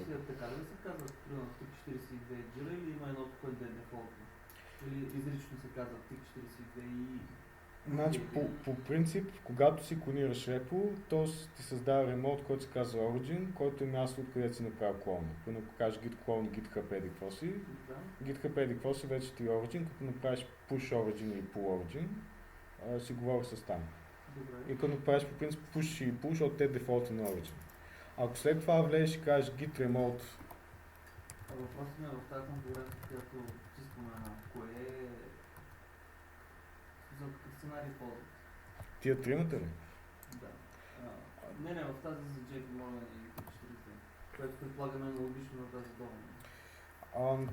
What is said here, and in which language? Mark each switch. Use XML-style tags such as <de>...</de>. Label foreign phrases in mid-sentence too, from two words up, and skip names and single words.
<bg>Ремонт си така ли се казва, примерно TIC42 джира или има едното, което е дефолтно? Или изрично се казва TIC42 и... Значи, по принцип, когато си клонираш репо, то ти създава ремонт, който се казва Origin, който е място, откъдето си направил клона. Ако кажеш</bg> <en>git clone,</en> <bg>github еди какво си, Да. github еди какво си, вече ти е Origin, като направиш push Origin или pull Origin, си говориш с там. Добре. И като направиш по принцип push или pull, защото те е дефолта на Origin. Ако след това влезеш и кажеш</bg> <en>git remote,</en> <bg>Въпросът ми е в тази конфигурация, която ти спомена, кое е... За какъв сценарий ползват? тия тримата ли? Да. Не, в тази за JP Morgan и TIC42, което предполагаме е логично на тази долна.</bg>